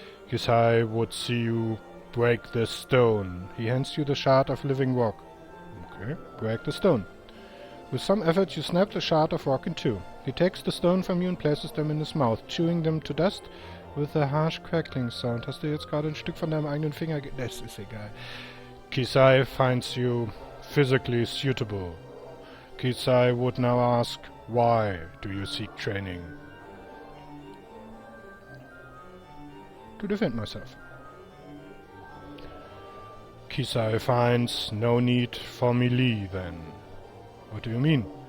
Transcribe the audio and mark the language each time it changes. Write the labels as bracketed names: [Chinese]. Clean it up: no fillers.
[English] Kisai would see you break this stone. He hands you the shard of living rock. Okay, break the stone. With some effort you snap the shard of rock in two. He takes the stone from you and places them in his mouth, chewing them to dust with a harsh crackling sound. [German] Hast du jetzt gerade ein Stück von deinem eigenen Finger Das ist egal. [English] Kisai finds you physically suitable. Kisai would now ask, why do you seek training? To defend myself. Kisai finds no need for melee then. What do you mean?